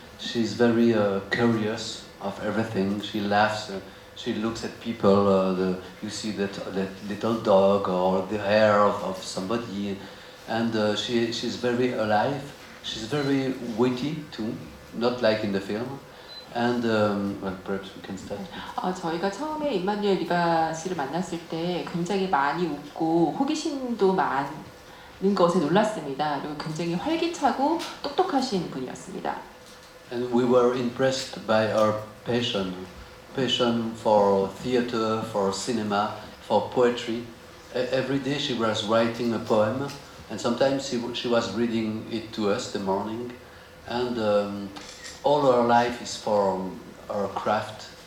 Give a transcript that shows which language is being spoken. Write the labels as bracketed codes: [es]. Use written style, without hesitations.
[en] She's very curious of everything. She laughs. She looks at people. You see that little dog or the hair of somebody, and she's very alive. She's very witty too, not like in the film. And well, perhaps we can start. [ko] 저희가 처음에 임마누엘 리바 씨를 만났을 때 굉장히 많이 웃고 호기심도 많은 것에 놀랐습니다. 그리고 굉장히 활기차고 똑똑하신 분이었습니다. [en] And we were impressed by her passion for theater, for cinema, for poetry. Every day she was writing a poem, and sometimes she was reading it to us the morning. And all her life is for her craft.